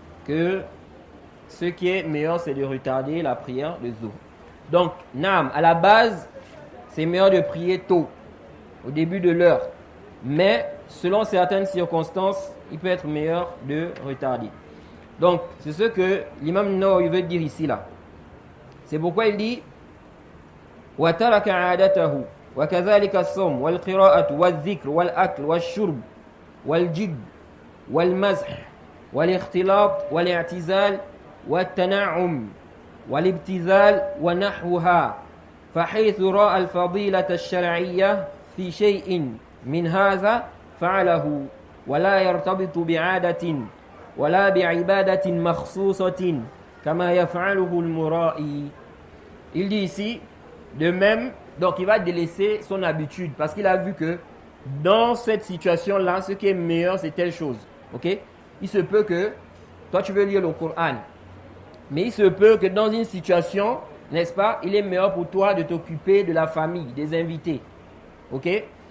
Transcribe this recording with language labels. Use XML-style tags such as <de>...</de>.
<fr>Que ce qui est meilleur, c'est de retarder la prière de Zuhr. Donc, Naam, à la base, c'est meilleur de prier tôt, au début de l'heure. Mais, selon certaines circonstances, il peut être meilleur de retarder. Donc, c'est ce que l'imam Nawawi veut dire ici là. C'est pourquoi il dit</fr> <ar>وَتَرَكَ عَادَتَهُ وَكَذَلِكَ الصَّوْمُ وَالْقِرَاءَةُ وَالذِّكْرُ وَالْأَكْلُ وَالشُّرْبُ وَالْجِدُّ وَالْمَزْحُ والاختلاط والاعتزال والتنعم والابتذال ونحوها فحيث رأى الفضيلة الشرعية في شيء من هذا فعله ولا يرتبط بعادة ولا بعبادة مخصوصة كما يفعله المرائي.</ar> <fr>Il dit ici, de même, donc il va délaisser son habitude parce qu'il a vu que dans cette situation-là, ce qui est meilleur, c'est telle chose. Ok? Il se peut que toi tu veux lire le Coran, mais il se peut que dans une situation, n'est-ce pas, il est meilleur pour toi de t'occuper de la famille, des invités. Ok?</fr>